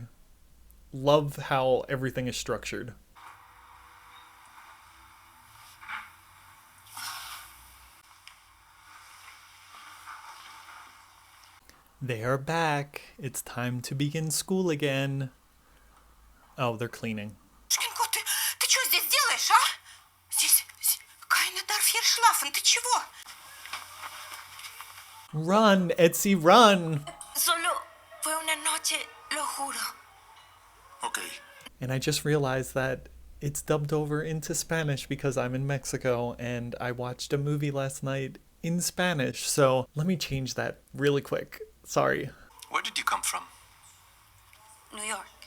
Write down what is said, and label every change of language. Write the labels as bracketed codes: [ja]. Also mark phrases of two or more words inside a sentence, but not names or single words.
[en] Love how everything is structured. They are back. It's time to begin school again. Oh, they're cleaning. [ru] Ты что здесь делаешь, а? Здесь [de] keiner darf hier schlafen. [ru] Ты чего? [en] Run, Etsy, run! [es] Solo fue una noche, lo juro. [en] Okay. And I just realized that it's dubbed over into Spanish because I'm in Mexico and I watched a movie last night in Spanish. So let me change that really quick. Sorry. Where did you come from? New York.